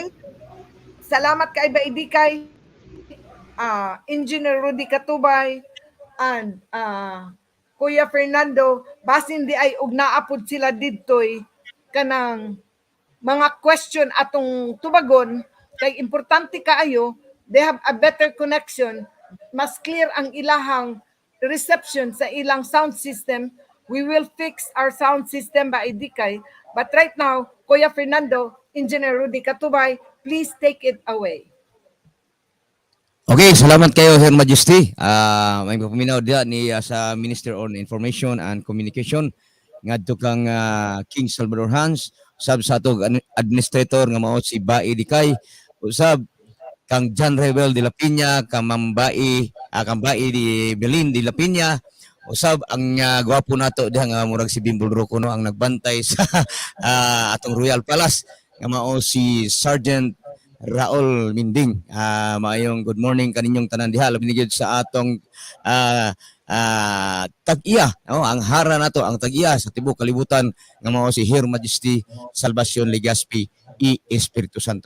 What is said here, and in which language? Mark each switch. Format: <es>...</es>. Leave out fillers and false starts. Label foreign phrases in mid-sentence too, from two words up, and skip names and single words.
<ceb>Salamat kay Baidi kay Engineer Rudy Katubay and Kuya Fernando, basin di ay ug naapod sila didtoy kanang mga question atong tubagon kay importante kaayo,</ceb> <en>they have a better connection,</en> <ceb>mas clear ang ilahang reception sa ilang</ceb> <en>sound system. We will fix our sound system ba idikay, but right now Kuya Fernando, Engineer Rudy Katubay, please take it away.</en> <ceb>Okay, salamat kayo, Her Majesty. May paminaw dia ni sa Minister on Information and Communication ngadto kang King Salvador Hans, usab sa atong administrator nga mao si Bai Dikay, usab kang John Rebel de la Piña, kang Mambai, kang Bai di Belin de la Piña, usab ang gwapo nato diha nga murag si Bimbol Rocono ang nagbantay sa atong Royal Palace nga mao si Sergeant Raul Minding. Maayong</ceb> <en>good morning</en> <ceb>kaninyong tanan diha, labi gyud sa atong tag-iya, ang hara nato, ang tag-iya sa tibuok kalibutan nga mao si Her Majesty Salvacion Legaspi i Espiritu Santo.</ceb>